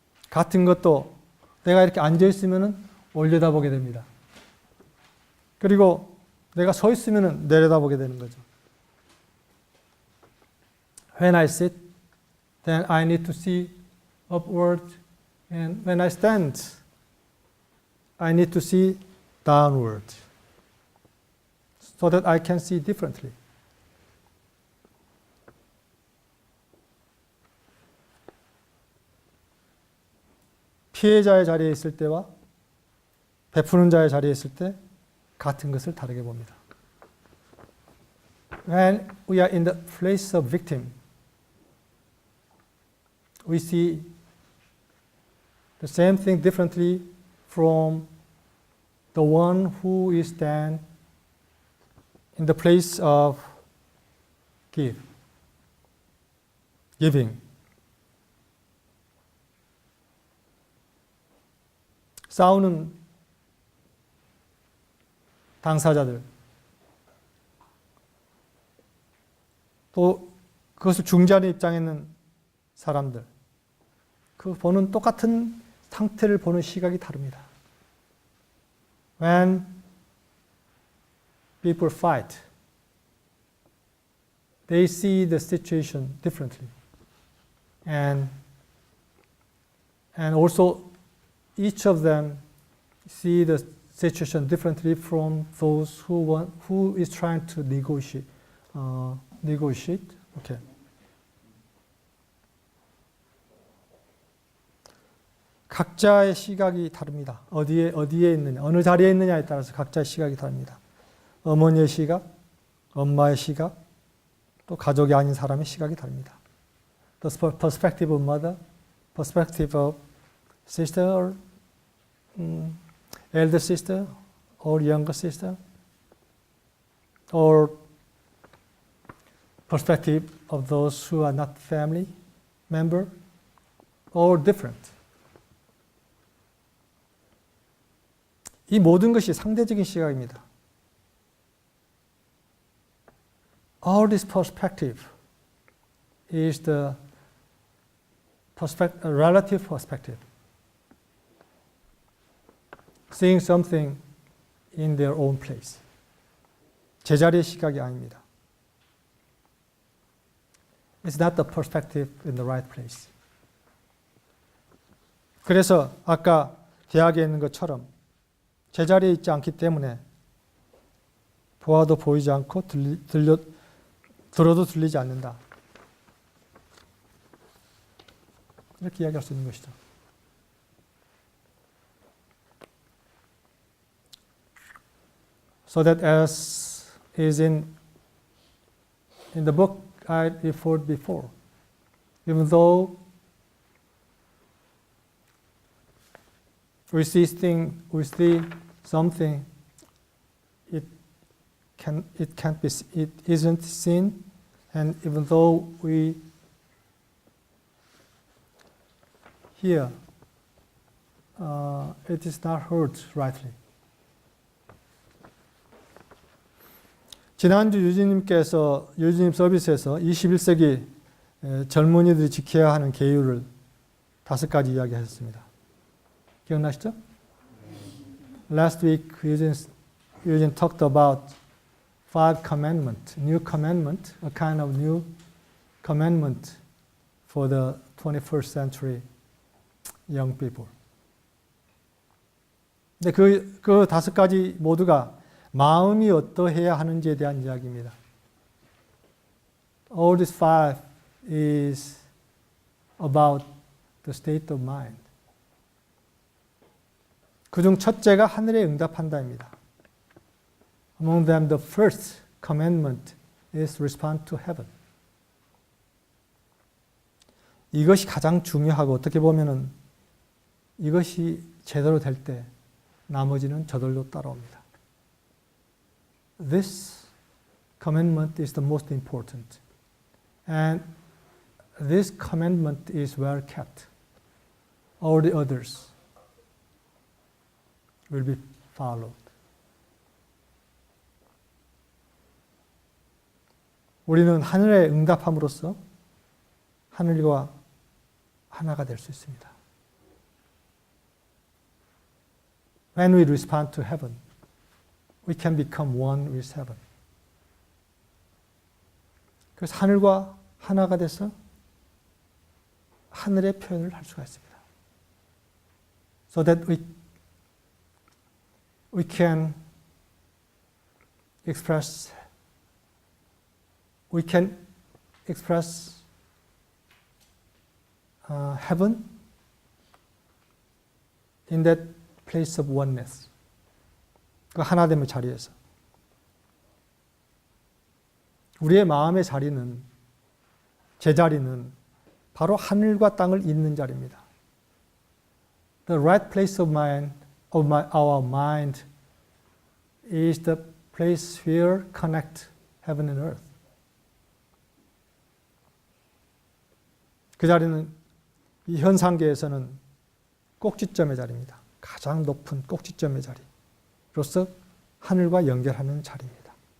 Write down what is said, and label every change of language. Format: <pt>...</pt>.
<ko>같은 것도 내가 이렇게 앉아 있으면 올려다보게 됩니다. 그리고 내가 서 있으면 내려다보게 되는 거죠.</ko> <en>When I sit, then I need to see upward, and when I stand, I need to see downward, so that I can see differently.</en> <ko>피해자의 자리에 있을 때와 베푸는 자의 자리에 있을 때 같은 것을 다르게 봅니다.</ko> <en>When we are in the place of victim, we see the same thing differently from the one who is stand in the place of giving.</en> <ko>싸우는 당사자들, 또 그것을 중재하는 입장에 있는 사람들, 그 보는 똑같은 상태를 보는 시각이 다릅니다.</ko> <en>When people fight, they see the situation differently, and also each of them see the situation differently from those who is trying to negotiate. Okay.</en> <ko>각자의 시각이 다릅니다. 어디에 있느냐, 어느 자리에 있느냐에 따라서 각자의 시각이 다릅니다. 어머니의 시각, 엄마의 시각, 또 가족이 아닌 사람의 시각이 다릅니다.</ko> <en>The perspective of mother, perspective of sister or elder sister or younger sister, or perspective of those who are not family member, or different.</en> <ko>이 모든 것이 상대적인 시각입니다.</ko> <en>All this perspective is the relative perspective. Seeing something in their own place.</en> <ko>제자리의 시각이 아닙니다.</ko> <en>It's not the perspective in the right place.</en> <ko>그래서 아까 대학에 있는 것처럼 제자리에 있지 않기 때문에 보아도 보이지 않고 들어도 들리지 않는다. 이렇게 이야기할 수 있는 것이죠.</ko> <en>So that as is in the book I referred before, even though we see something, it isn't seen, and even though we hear, it is not heard rightly.</en> <ko>지난주 유진님 서비스에서 21세기 젊은이들이 지켜야 하는 계율을 5가지 이야기하셨습니다. 기억나시죠?</ko> <en>Last week, Eugene talked about 5 commandments, new commandment, a kind of new commandment for the 21st century young people.</en> <ko>근데 그 5가지 모두가 마음이 어떠해야 하는지에 대한 이야기입니다.</ko> <en>All these 5 is about the state of mind.</en> <ko>그중 첫째가 하늘에 응답한다입니다.</ko> <en>Among them the first commandment is respond to heaven.</en> <ko>이것이 가장 중요하고 어떻게 보면은 이것이 제대로 될 때 나머지는 저절로 따라옵니다.</ko> <en>This commandment is the most important. And this commandment is well kept. All the others will be followed.</en> <ko>우리는 하늘에 응답함으로써 하늘과 하나가 될 수 있습니다.</ko> <en>When we respond to heaven, we can become one with heaven.</en> <ko>그래서 하늘과 하나가 돼서 하늘의 표현을 할 수가 있습니다.</ko> <en>So that we can express heaven in that place of oneness.</en> <ko>그 하나됨의 자리에서. 우리의 마음의 자리는, 제자리는 바로 하늘과 땅을 잇는 자리입니다.</ko> <en>The right place of our mind is the place where connect heaven and earth.</en> <ko>그 자리는 이 현상계에서는 꼭지점의 자리입니다. 가장 높은 꼭지점의 자리로서 하늘과 연결하는 자리입니다.</ko>